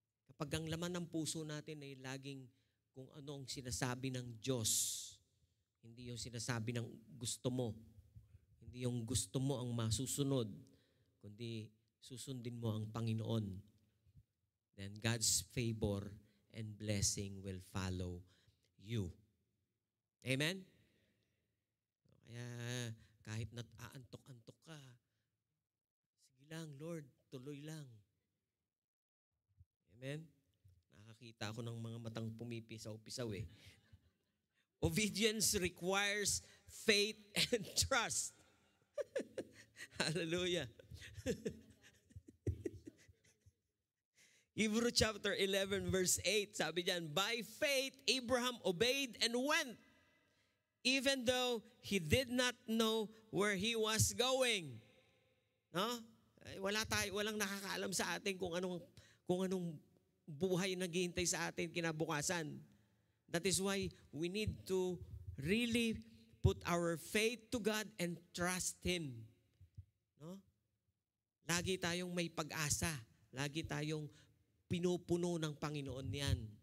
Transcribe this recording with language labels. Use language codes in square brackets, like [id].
[tl] Kapag ang laman ng puso natin ay laging kung ano ang sinasabi ng Diyos, hindi yung sinasabi ng gusto mo, hindi yung gusto mo ang masusunod, kundi susundin mo ang Panginoon, [en] then God's favor and blessing will follow you. [tl] Amen? Kaya kahit aantok-antok ka, sige lang, Lord, tuloy lang. Amen? Nakakita ako ng mga matang pumipisaw-pisaw eh. [en] Obedience requires faith and trust. Hallelujah. Hebrews chapter 11 verse 8, [tl] sabi diyan, [en] by faith Abraham obeyed and went, even though he did not know where he was going. [tl] No? Walang nakakaalam sa atin kung anong buhay naghihintay sa atin kinabukasan. [en] That is why we need to really put our faith to God and trust Him. [tl] No? Lagi tayong may pag-asa. Lagi tayong pinupuno ng Panginoon yan.